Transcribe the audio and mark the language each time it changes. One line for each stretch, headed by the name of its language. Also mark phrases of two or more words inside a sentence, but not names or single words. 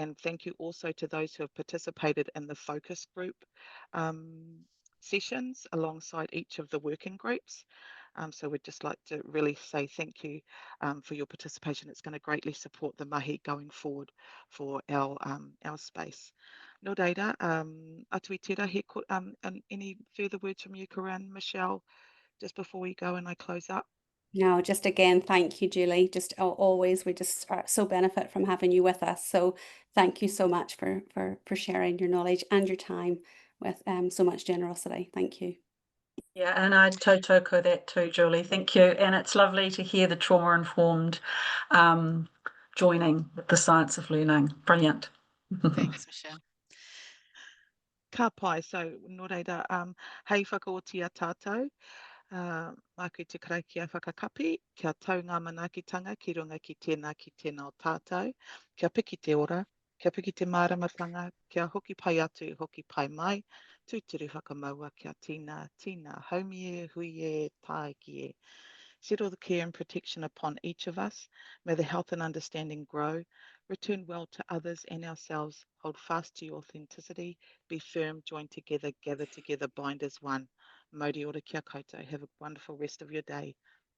English: And thank you also to those who have participated in the focus group sessions alongside each of the working groups. So we'd just like to really say thank you for your participation. It's going to greatly support the mahi going forward for our space.
Māori: No reira, atu I tērā,
English: and any further words from you, Corinne, Michelle, just before we go and I close up? No, just again, thank you, Julie. Just always, we just so benefit from having you with us. So thank you so much for sharing your knowledge and your time with so much generosity. Thank you. Yeah, and I tautoko that too, Julie. Thank you. And it's lovely to hear the trauma-informed joining with the science of learning. Brilliant. Thanks, Michelle.
Māori: Ka pai, so no reira, hei whakaotia tātou. Māku te karakia whakakapi, kia tau ngā manaakitanga ki runga ki tēnā o tātou, kia piki te ora, kia piki te māramatanga, kia hoki pai atu, hoki pai mai, tūturu whakamaua kia tīna, haumie, huie, tākie.
English: Settle the care and protection upon each of us. May the health and understanding grow. Return well to others and ourselves. Hold fast to your authenticity. Be firm, join together, gather together, bind as one.
Māori: Mauri ora kia koutou.
English: Have a wonderful rest of your day.